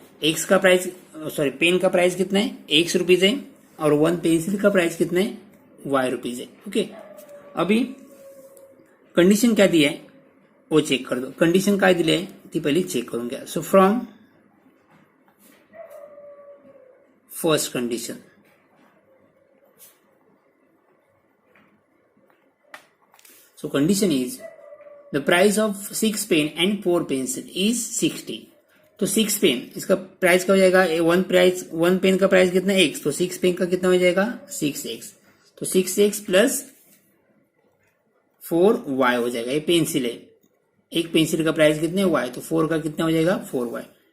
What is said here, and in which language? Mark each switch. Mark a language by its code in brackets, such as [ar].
[hi] X का price pen का price कितना है, X रुपीज है, और 1 पेंसिल का प्राइस कितना है, Y रुपीज है. ओके. अभी कंडिशन क्या दी है वो चेक कर दो. [mr] कंडिशन काय दिली आहे ती पहिली चेक करून घ्या. [en] So from first condition. So condition is the price of 6 pen and 4 pencil is 60. [hi] तो 6 पेन इसका प्राइस क्या हो जाएगा, 1 पेन का प्राइस कितना है x, तो 6 पेन का कितना हो जाएगा 6x. तो 6x प्लस 4y हो जाएगा. ये पेंसिल है, एक पेंसिल का प्राइस कितने y, तो 4 का कितना हो जाएगा 4y.